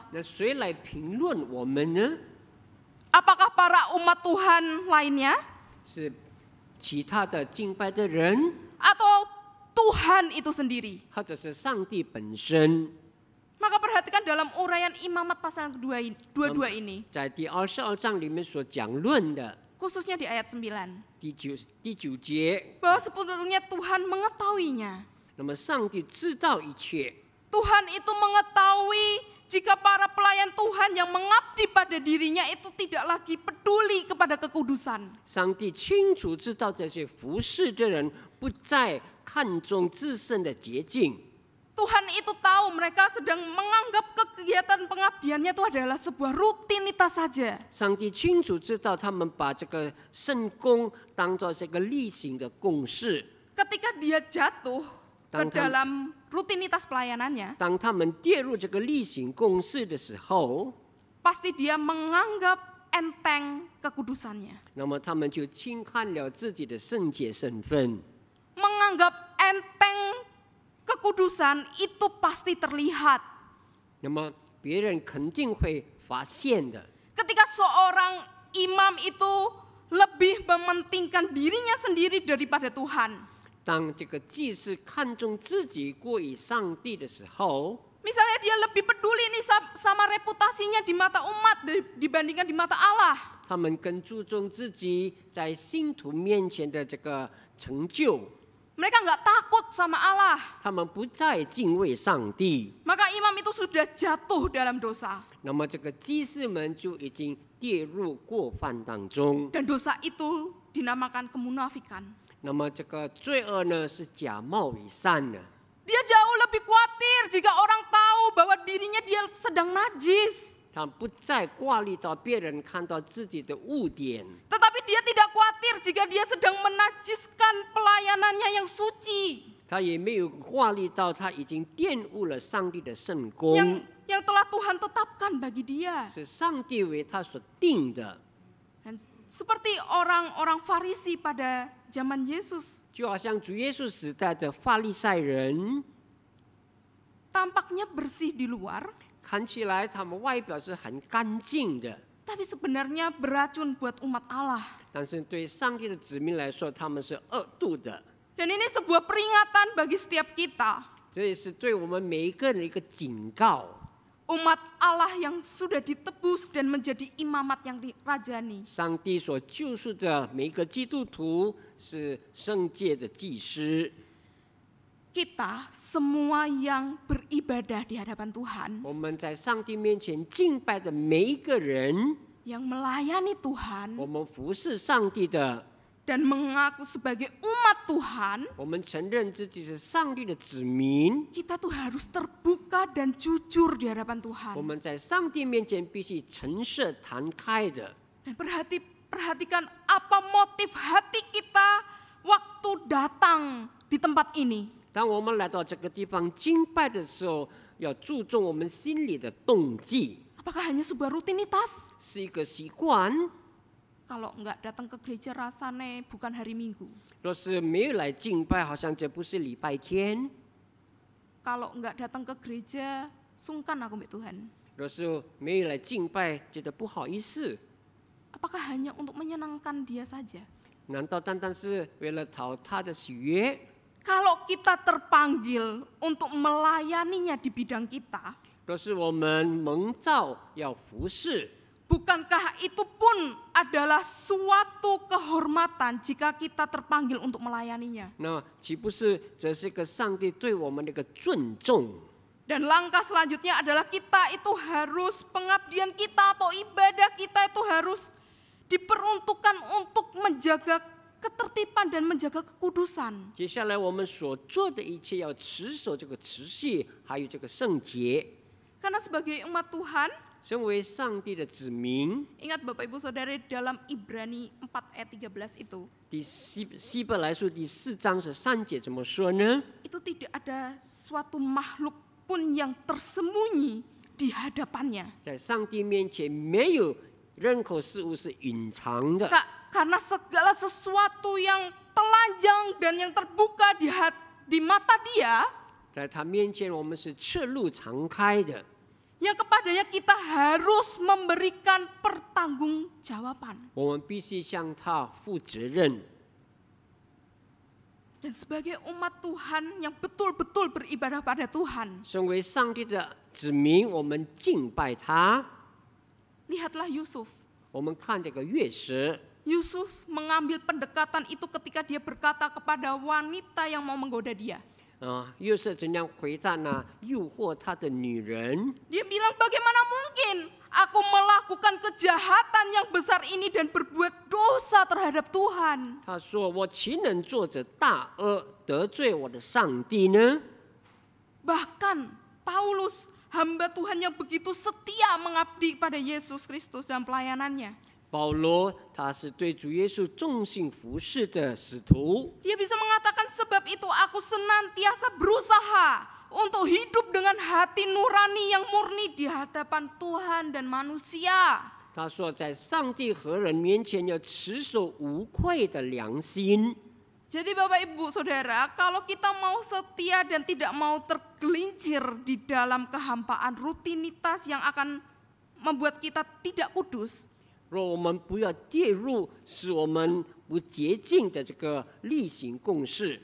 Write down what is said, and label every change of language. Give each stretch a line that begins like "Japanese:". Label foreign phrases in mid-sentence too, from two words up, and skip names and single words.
Chinese: 那谁来评论我们呢？
Indonesian: Apakah para umat Tuhan lainnya?
Chinese: 是其他的敬拜的人，
Indonesian: Atau Tuhan itu sendiri?
Chinese: 或者是上帝本身？
Indonesian: Maka perhatikan dalam uraian Imamat pasal yang 22 ini,
Chinese: 在第22章里面所讲论的
Indonesian: khususnya di ayat 9,
Chinese: 第九节，
Indonesian: bahwa sebetulnya Tuhan mengetahuinya.
Chinese: 那么上帝知道一切，
Indonesian: Tuhan itu mengetahui jika para pelayan Tuhan yang mengabdi pada dirinya itu tidak lagi peduli kepada kekudusan.
Chinese: 上帝清楚知道这些服侍的人不再看重自身的洁净。
Indonesian: Tuhan itu tahu mereka sedang menganggap kegiatan pengabdiannya itu adalah sebuah rutinitas saja.
Chinese: 上帝清楚知道他们把这个圣工当作是一个例行的公事。
Indonesian: Ketika dia jatuh ke dalam rutinitas pelayanannya,
Chinese: 当他们跌入这个例行公事的时候，
Indonesian: pasti dia menganggap enteng kekudusannya.
Chinese: 那么他们就轻看了自己的圣洁身份。
Indonesian: Menganggap enteng kekudusan itu pasti terlihat.
Chinese: 那么别人肯定会发现的。
Indonesian: Ketika seorang imam itu lebih mementingkan dirinya sendiri daripada Tuhan.
Chinese: 当这个祭司看重自己过于上帝的时候，
Indonesian: Misalnya dia lebih peduli nih sama reputasinya di mata umat dibandingkan di mata Allah.
Chinese: 他们更注重自己在信徒面前的这个成就，
Indonesian: Mereka nggak takut sama Allah.
Chinese: 他们不再敬畏上帝。
Indonesian: Maka imam itu sudah jatuh dalam dosa.
Chinese: 那么这个祭司们就已经跌入过犯当中。
Indonesian: Dan dosa itu dinamakan kemunafikan.
Chinese: 那么这个罪恶呢，是假冒伪善的。
Indonesian: Dia jauh lebih khawatir jika orang tahu bahwa dirinya dia sedang najis.
Chinese: 他不再挂虑到别人看到自己的污点，
Indonesian: Tetapi dia tidak khawatir jika dia sedang menajiskan pelayanannya yang suci.
Chinese: 他也没有挂虑到他已经玷污了上帝的圣工，
Indonesian: Yang telah Tuhan tetapkan bagi dia.
Chinese: 是上帝为他所定的。
Indonesian: Dan seperti orang-orang Farisi pada zaman Yesus,
Chinese: 就好像主耶稣时代的法利赛人，
Indonesian: tampaknya bersih di luar,
Chinese: 看起来他们外表是很干净的，
Indonesian: tapi sebenarnya beracun buat umat Allah.
Chinese: 但是对上帝的子民来说，他们是恶毒的。
Indonesian: Dan ini sebuah peringatan bagi setiap kita.
Chinese: 这也是对我们每一个人一个警告。
Indonesian: Umat Allah yang sudah ditebus dan menjadi imamat yang dirajani.
Chinese: 上帝所救赎的每一个基督徒是圣洁的祭司。
Indonesian: Kita semua yang beribadah di hadapan Tuhan,
Chinese: 我们在上帝面前敬拜的每一个人，
Indonesian: yang melayani Tuhan
Chinese: 我们服侍上帝的，
Indonesian: dan mengaku sebagai umat Tuhan,
Chinese: 我们承认自己是上帝的子民。
Indonesian: kita tuh harus terbuka dan jujur di hadapan
Chinese: 我
Indonesian: Tuhan.
Chinese: 们在上帝面前必须诚实摊开的。
Indonesian: Dan perhatikan apa motif hati kita waktu datang di tempat ini.
Chinese: 当我们来到这个地方敬拜的时候，要注重我们心里的动机，
Indonesian: Apakah hanya sebuah rutinitas?
Chinese: 是一个习惯。
Indonesian: Kalau enggak datang ke gereja rasanya bukan hari Minggu.
Chinese: 若是没有来敬拜，好像这不是礼拜天；
Indonesian: Kalau enggak datang ke gereja, sungkan aku mbak Tuhan.
Chinese: 若是没有来敬拜，觉得不好意思。
Indonesian: Apakah hanya untuk menyenangkan dia saja?
Chinese: 难道单单是为了讨他的喜悦？
Indonesian: Kalau kita terpanggil untuk melayaninya di bidang kita,
Chinese: 若是我们蒙召要服侍，
Indonesian: bukankah itu pun adalah suatu kehormatan jika kita terpanggil untuk melayaninya?
Chinese: 那岂不是这是个上帝对我们的一个尊重？
Indonesian: Dan langkah selanjutnya adalah kita itu harus, pengabdian kita atau ibadah kita itu harus diperuntukkan untuk menjaga ketertiban dan menjaga kekudusan.
Chinese: 接下来我们所做的一切要持守这个持续，还有这个圣洁。
Indonesian: Karena sebagai umat Tuhan,
Chinese: 身为上帝的子民，
Indonesian: ingat Bapak Ibu Saudara dalam Ibrani 4 ayat 13 itu,
Chinese: 第希伯来书第4章13节怎么说呢？
Indonesian: itu tidak ada suatu makhluk pun yang tersembunyi di hadapannya.
Chinese: 在上帝面前，没有任何事物是隐藏的。
Indonesian: Karena segala sesuatu yang telanjang dan yang terbuka di mata dia,
Chinese: 在他面前，我们是赤露敞开的。
Indonesian: yang kepadanya kita harus memberikan pertanggungjawaban.
Chinese: 我们必须向他负责任。
Indonesian: Dan sebagai umat Tuhan yang betul-betul beribadah pada Tuhan,
Chinese: 身为上帝的子民，我们敬拜他。
Indonesian: lihatlah Yusuf.
Chinese: 我们看这个月食，
Indonesian: Yusuf mengambil pendekatan itu ketika dia berkata kepada wanita yang mau menggoda dia.
Chinese: 约瑟怎样回答呢？诱惑他的女人，
Indonesian: Dia bilang, bagaimana mungkin aku melakukan kejahatan yang besar ini dan berbuat dosa terhadap Tuhan.
Chinese: 他说：“我岂能做着大恶得罪我的上帝呢？”
Indonesian: Bahkan Paulus, hamba Tuhan yang begitu setia mengabdi pada Yesus Kristus dalam pelayanannya.
Chinese: 保罗他是对主耶稣忠心服侍的使徒，
Indonesian: Dia bisa mengatakan, sebab itu aku senantiasa berusaha untuk hidup dengan hati nurani yang murni di hadapan Tuhan dan manusia.
Chinese: 他说在上帝和人面前要持守无愧的良心。
Indonesian: Jadi Bapak Ibu Saudara, kalau kita mau setia dan tidak mau tergelincir di dalam kehampaan rutinitas yang akan membuat kita tidak kudus,
Chinese: 若我们不要跌入使我们不洁净的这个例行公事，